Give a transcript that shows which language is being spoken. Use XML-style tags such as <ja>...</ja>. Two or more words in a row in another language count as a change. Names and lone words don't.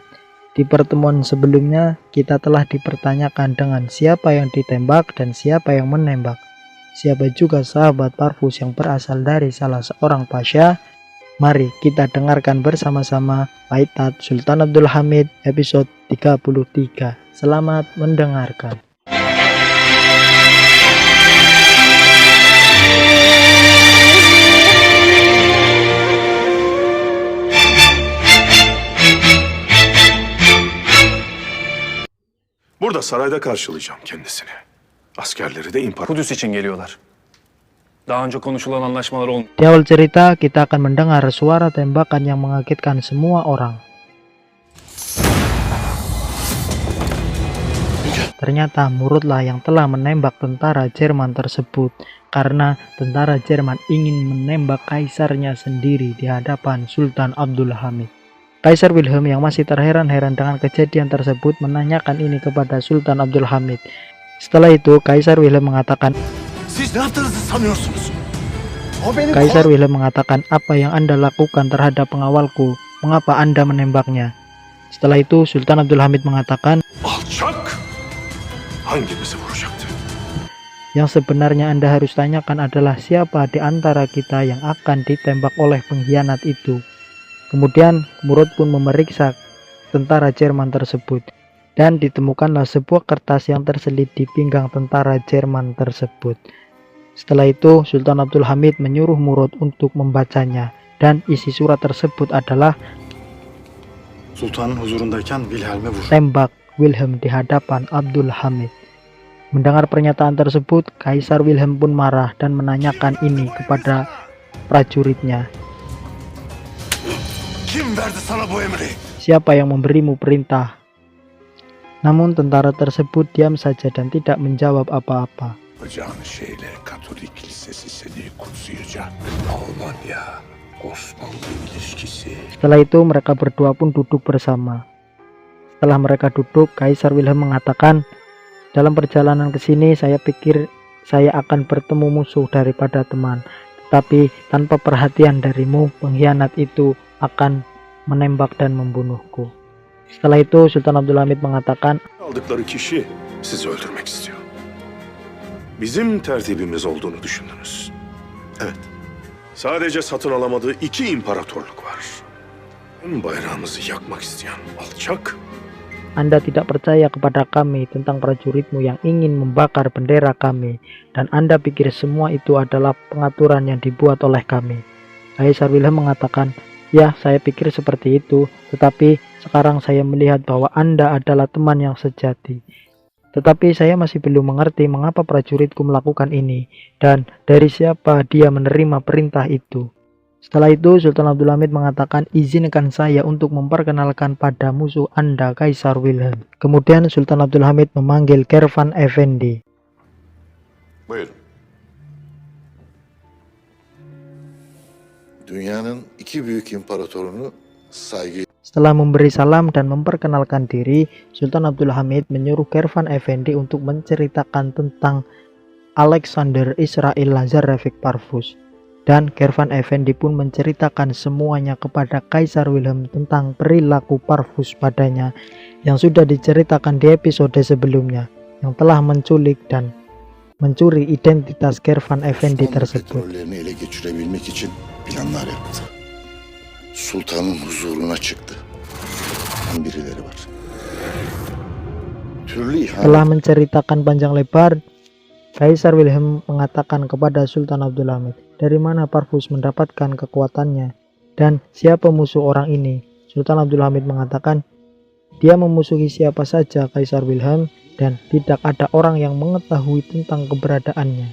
<id>Di pertemuan sebelumnya kita telah dipertanyakan dengan siapa yang ditembak dan siapa yang menembak. Siapa juga sahabat Parvus yang berasal dari salah seorang pasha. Mari kita dengarkan bersama-sama Baitat Sultan Abdul Hamid episode 33. Selamat mendengarkan.</id> <tr>Burada sarayda karşılayacağım kendisini. Askerleri de Kudüs için geliyorlar. Daha önce konuşulan anlaşmalar olmuyor.</tr> <id>Di awal cerita kita akan mendengar suara tembakan yang mengagetkan semua orang. Ternyata Murudlah yang telah menembak tentara Jerman tersebut karena tentara Jerman ingin menembak kaisarnya sendiri di hadapan Sultan Abdul Hamid. Kaisar Wilhelm yang masih terheran-heran dengan kejadian tersebut menanyakan ini kepada Sultan Abdul Hamid. Setelah itu Kaisar Wilhelm mengatakan,</id> <tr>Siz ne yaptığınızı sanıyorsunuz?</tr> <id>Kaisar Wilhelm mengatakan, apa yang Anda lakukan terhadap pengawalku? Mengapa Anda menembaknya? Setelah itu Sultan Abdul Hamid mengatakan,</id> <tr>Alçak! Hangimizi vuracaktı?</tr> <id>yang sebenarnya Anda harus tanyakan adalah siapa di antara kita yang akan ditembak oleh pengkhianat itu. Kemudian Murud pun memeriksa tentara Jerman tersebut dan ditemukanlah sebuah kertas yang terselip di pinggang tentara Jerman tersebut. Setelah itu Sultan Abdul Hamid menyuruh Murud untuk membacanya dan isi surat tersebut adalah</id> <tr>Sultanın huzurundayken Wilhelm'e vur.</tr> <id>tembak Wilhelm di hadapan Abdul Hamid. Mendengar pernyataan tersebut, Kaisar Wilhelm pun marah dan menanyakan ini kepada prajuritnya.</id> <tr>Kim verdi sana bu emri?</tr> <id>Siapa yang memberimu perintah? Namun tentara tersebut diam saja dan tidak menjawab apa-apa.</id> <tr>Yapacağın şeyle Katolik Lisesi seni kutsayacak. Almanya, Osmanlı ilişkisi.</tr> <id>Setelah itu mereka berdua pun duduk bersama. Setelah mereka duduk, Kaisar Wilhelm mengatakan, dalam perjalanan ke sini saya pikir saya akan bertemu musuh daripada teman. Tetapi tanpa perhatian darimu, pengkhianat itu akan menembak dan membunuhku. Setelah itu Sultan Abdul Hamid mengatakan,</id> <tr>Aldıkları kişi sizi öldürmek istiyor. Bizim tertibimiz olduğunu düşündünüz. Evet. Sadece satın alamadığı iki imparatorluk var. Hem bayrağımızı yakmak isteyen alçak,</tr> <id>Anda tidak percaya kepada kami tentang prajuritmu yang ingin membakar bendera kami, dan Anda pikir semua itu adalah pengaturan yang dibuat oleh kami. Kaisar Wilhelm mengatakan, ya saya pikir seperti itu, tetapi sekarang saya melihat bahwa Anda adalah teman yang sejati. Tetapi saya masih belum mengerti mengapa prajuritku melakukan ini, dan dari siapa dia menerima perintah itu. Setelah itu Sultan Abdul Hamid mengatakan, izinkan saya untuk memperkenalkan pada musuh Anda, Kaisar Wilhelm. Kemudian Sultan Abdul Hamid memanggil Kervan Effendi.</id> <tr>Buyurun. Dünyanın iki büyük imparatorunu saygı</tr> <id>Setelah memberi salam dan memperkenalkan diri, Sultan Abdul Hamid menyuruh Kervan Effendi untuk menceritakan tentang Alexander Israel Lazarevich Parvus. Dan Kervan Effendi pun menceritakan semuanya kepada Kaisar Wilhelm tentang perilaku Parvus padanya yang sudah diceritakan di episode sebelumnya, yang telah menculik dan mencuri identitas Kervan Effendi tersebut.</id> <tr>petrollerini ele geçirebilmek için planlar yaptı. Sultanın huzuruna çıktı. Birileri var. Türlü</tr> <id>Setelah ihanet menceritakan panjang lebar, Kaisar Wilhelm mengatakan kepada Sultan Abdul Hamid, dari mana Parvus mendapatkan kekuatannya dan siapa musuh orang ini. Sultan Abdul Hamid mengatakan, dia memusuhi siapa saja Kaisar Wilhelm dan tidak ada orang yang mengetahui tentang keberadaannya.</id>